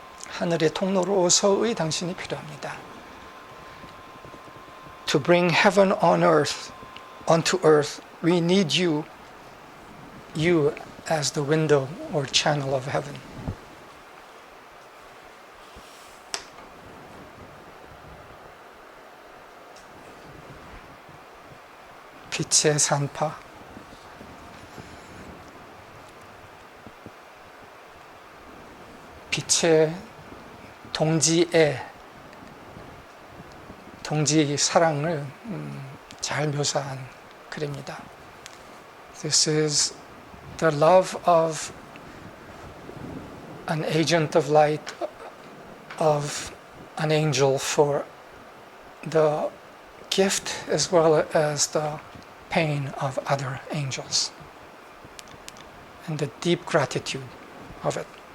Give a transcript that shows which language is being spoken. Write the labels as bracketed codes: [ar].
[ko] 하늘의 통로로서의 당신이 필요합니다. [en] To bring heaven on earth, onto earth, we need you as the window or channel of heaven. [ko] 빛의 산파, 빛의 동지 사랑을 잘 묘사한 글입니다. [en] This is the love of an agent of light, of an angel for the gift as well as the pain of other angels, and the deep gratitude of it.